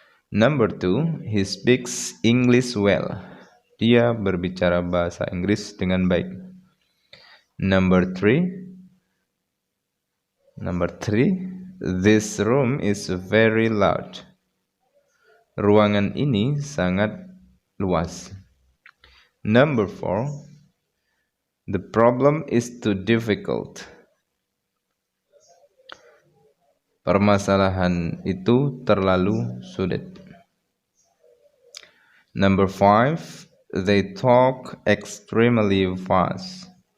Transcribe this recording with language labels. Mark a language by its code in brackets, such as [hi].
[en] Number 2, he speaks English well. [id] Dia berbicara bahasa Inggris dengan baik. [en] Number 3, this room is very large. [id] Ruangan ini sangat luas. [en] Number 4, the problem is too difficult. [id] Permasalahan itu terlalu sulit. [en] Number 5, they talk extremely fast.